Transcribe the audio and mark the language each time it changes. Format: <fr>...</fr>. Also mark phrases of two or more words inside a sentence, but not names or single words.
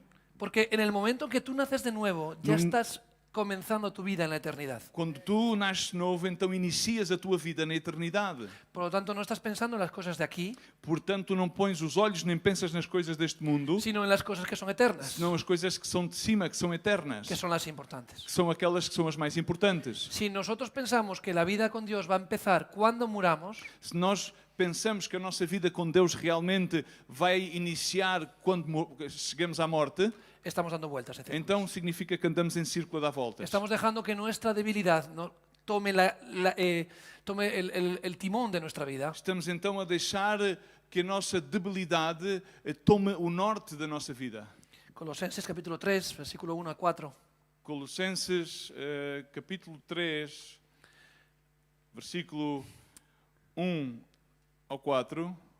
<es>Porque en el momento en que tú naces de nuevo, ya Nun- estás comenzando tu vida en la eternidad.</es> <pt>Quando tu nasces de novo, então inicias a tua vida na eternidade.</pt> <es>Por lo tanto, no estás pensando en las cosas de aquí,</es> <pt>Portanto, não pões os olhos nem pensas nas coisas deste mundo,</pt> <es>sino en las cosas que son eternas,</es> <pt>senão as coisas que são de cima, que são eternas,</pt> <es>que son las importantes.</es> <pt>que são aquelas que são as mais importantes.</pt> <es>Si nosotros pensamos que la vida con Dios va a empezar cuando muramos,</es> <pt>Se nós pensamos que a nossa vida com Deus realmente vai iniciar quando chegamos à morte,</pt> <es>estamos dando vueltas.</es> <pt>então significa que andamos em círculo a dar voltas.</pt> <es>Estamos dejando que nuestra debilidad tome, tome el timón de nuestra vida.</es> <pt>Estamos então a deixar que a nossa debilidade tome o norte da nossa vida.</pt> <es>Colosenses capítulo 3, versículo 1 a 4.</es> <pt>Colossenses capítulo 3, versículo 1 ao 4.</pt>